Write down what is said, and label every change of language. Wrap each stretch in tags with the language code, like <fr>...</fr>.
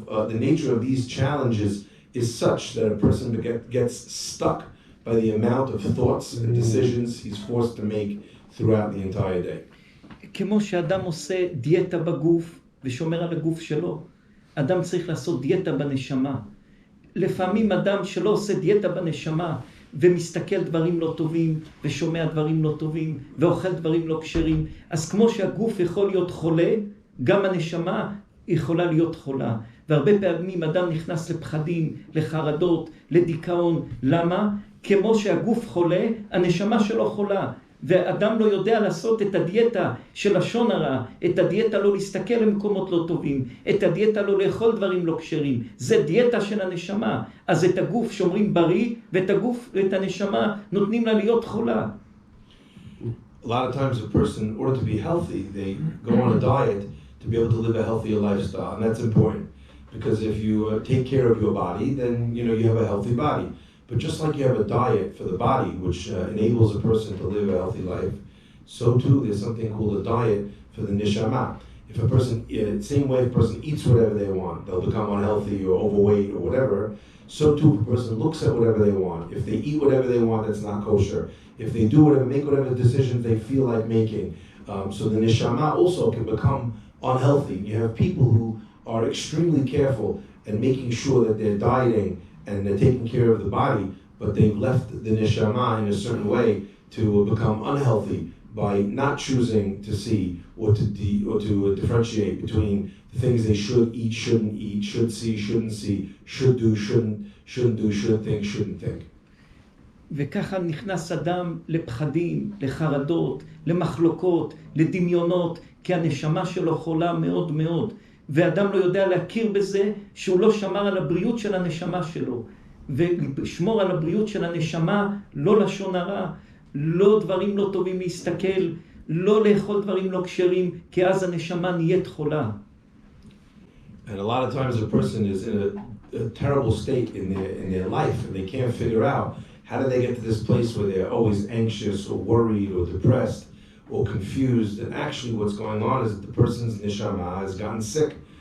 <en>The nature of these challenges is such that a person gets stuck by the amount of thoughts and decisions he's forced to make throughout the entire day.</en> <he>כמו שאדם עושה דיאטה בגוף ושומר על הגוף שלו, אדם צריך לעשות דיאטה בנשמה. לפעמים אדם שלא עושה דיאטה בנשמה ומסתכל דברים לא טובים ושומע דברים לא טובים ואוכל דברים לא כשרים, אז כמו שהגוף יכול להיות חולה, גם הנשמה יכולה להיות חולה. והרבה פעמים אדם נכנס לפחדים, לחרדות, לדיכאון. למה? כמו שהגוף חולה, הנשמה שלו חולה. ואדם לא יודע לעשות את הדיאטה של לשון הרע, את הדיאטה לא להסתכל למקומות לא טובים, את הדיאטה לא לאכול דברים לא כשרים. זה דיאטה של הנשמה. אז את הגוף שומרים בריא, ואת הנשמה נותנים לה להיות חולה.</he> <en>A lot of times a person, in order to be healthy, they go on a diet to be able to live a healthier lifestyle, and that's important. Because if you take care of your body, then you have a healthy body. But just like you have a diet for the body, which enables a person to live a healthy life, so too there's something called a diet for the neshama. If a person, same way if a person eats whatever they want, they'll become unhealthy or overweight or whatever. So too if a person looks at whatever they want, if they eat whatever they want that's not kosher, if they do whatever, make whatever decisions they feel like making, so the neshama also can become unhealthy. You have people who are extremely careful and making sure that they're dieting and they're taking care of the body, but they've left the neshama in a certain way to become unhealthy by not choosing to see or to differentiate between the things they should eat, shouldn't eat, should see, should do, shouldn't do, should think, shouldn't think.</en> <he>וככה נכנס אדם לפחדים, לחרדות, למחלוקות, לדמיונות, כי הנשמה שלו חולה מאוד מאוד. ואדם לא יודע להכיר בזה שהוא לא שמר על הבריאות של הנשמה שלו. ולשמור על הבריאות של הנשמה, לא לשון הרע, לא דברים לא טובים להסתכל, לא לאכול דברים לא כשרים, כי אז הנשמה נהיית חולה.</he> <en>And a lot of times a person is in a terrible state in their life, and they can't figure out how do they get to this place where they're always anxious or worried or depressed or confused. And actually what's going on is that the person's neshama has gotten sick.</en>